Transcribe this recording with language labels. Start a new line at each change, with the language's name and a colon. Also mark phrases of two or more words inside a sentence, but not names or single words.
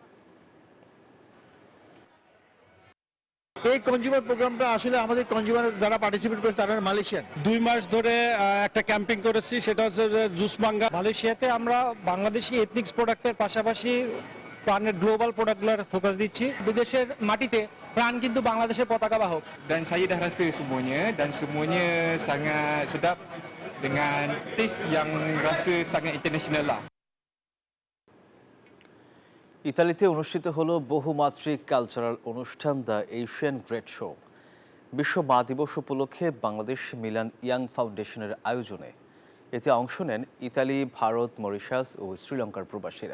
Bangla: এই
English: consumer program
Bangla: আসলে আমাদের কনজিউমার যারা পার্টিসিপেট করে তারা মালয়েশিয়ান। 2 মাস ধরে একটা ক্যাম্পিং করেছি, সেটা হচ্ছে জুস মাঙ্গা। মালয়েশিয়াতে আমরা বাংলাদেশি
English: ethnics products
Bangla: পাশাপাশি প্রাণের
English: global products
Bangla: ফোকাস দিচ্ছি। বিদেশের মাটিতে প্রাণ কিন্তু বাংলাদেশের পতাকা বাহক।
Malay: Dan saya dah rasa semuanya dan semuanya sangat sedap dengan taste yang rasa sangat international lah.
Bangla: ইতালিতে অনুষ্ঠিত হলো বহুমাত্রিক কালচারাল অনুষ্ঠান দ্য এশিয়ান গ্রেট শো। বিশ্ব মা দিবস উপলক্ষে বাংলাদেশ মিলান ইয়াং ফাউন্ডেশনের আয়োজনে এতে অংশ নেন ইতালি, ভারত, মরিশাস ও শ্রীলঙ্কার প্রবাসীরা।